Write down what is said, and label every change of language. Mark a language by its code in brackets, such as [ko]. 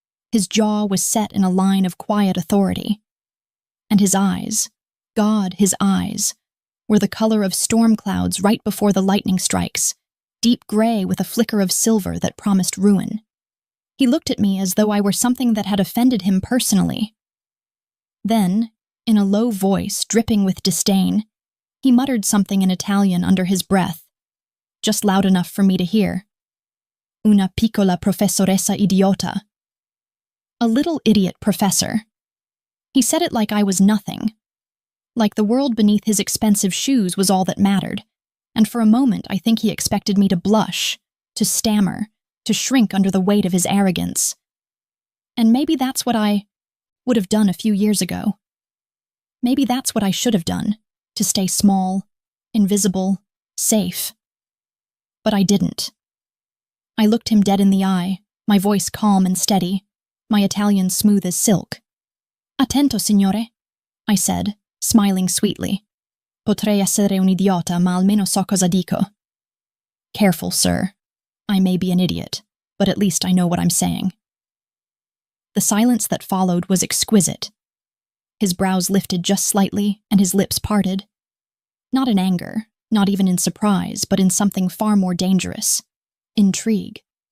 [en] His jaw was set in a line of quiet authority. And his eyes, God, his eyes, were the color of storm clouds right before the lightning strikes, deep gray with a flicker of silver that promised ruin. He looked at me as though I were something that had offended him personally. Then, in a low voice dripping with disdain, he muttered something in Italian under his breath, just loud enough for me to hear. [it] Una piccola professoressa idiota. [en] A little idiot professor. He said it like I was nothing, like the world beneath his expensive shoes was all that mattered, and for a moment I think he expected me to blush, to stammer, to shrink under the weight of his arrogance. And maybe that's what I would have done a few years ago. Maybe that's what I should have done, to stay small, invisible, safe. But I didn't. I looked him dead in the eye, my voice calm and steady, my Italian smooth as silk. [it] Attento, signore, [en] I said, smiling sweetly. [it] Potrei essere un idiota, ma almeno so cosa dico. [en] Careful, sir. I may be an idiot, but at least I know what I'm saying. The silence that followed was exquisite. His brows lifted just slightly, and his lips parted. Not in anger, not even in surprise, but in something far more dangerous. Intrigue.